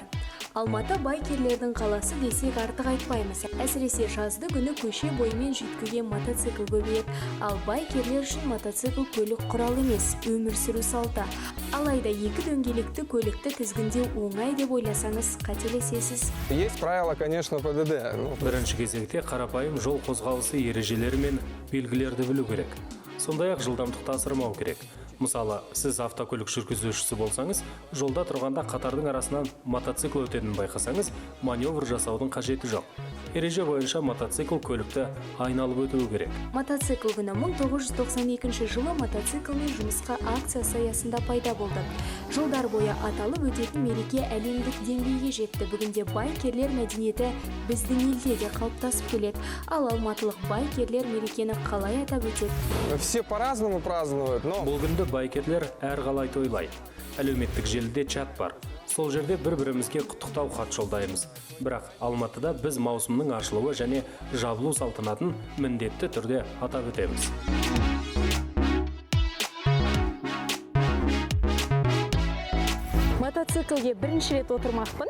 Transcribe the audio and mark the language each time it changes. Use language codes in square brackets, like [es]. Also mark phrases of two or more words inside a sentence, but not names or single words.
[kk] Алматы байкерлердің қаласы десек артық айтпаймыз. Әсіресе жазды күні көше бойымен жүйткіген мотоцикл көбейеді. Ал байкерлер үшін мотоцикл көлік құралы емес, өмір сүру салты. Алайда екі дөңгелекті көлікті тізгіндеу оңай деп ойласаңыз қателесесіз. [ru] Есть правила, конечно, ПДД. [kk] Бірінші кезекте қарапайым жол қозғалысы ережелері мен белгілерді білу керек. Сондай-ақ жылдамдықты асырмау керек. Мысалы, сіз автокөлік жүргізушісі болсаңыз, жолда тұрғанда қатардың арасынан мотоцикл өтетінін байқасаңыз, маневр жасаудың қажеті жоқ. Ереже бойынша мотоцикл көлікті айналып өтуі керек. Мотоцикл күні 1992 жылы мотоциклмен жұмысқа акциясы аясында пайда болды. Жылдар бойы аталып өтетін мереке әлемдік деңгейге жетті. Бүгінде байкерлер мәдениеті біздің елде де қалыптасып келеді. Ал алматылық байкерлер мерекені қалай атап өтеді? [ru] Все по-разному празднуют, но... [kk] Бұл күнді байкерлер әрқалай тойлайды. Әлеуметтік желіде чат бар. Сол жерде бір-бірімізге құттықтау хат жолдаймыз. Бірақ Алматыда біз маусымның ашылуы және жабылу салтанатын міндетті түрде атап өтеміз. Мотоциклге бірінші рет отырмақпын.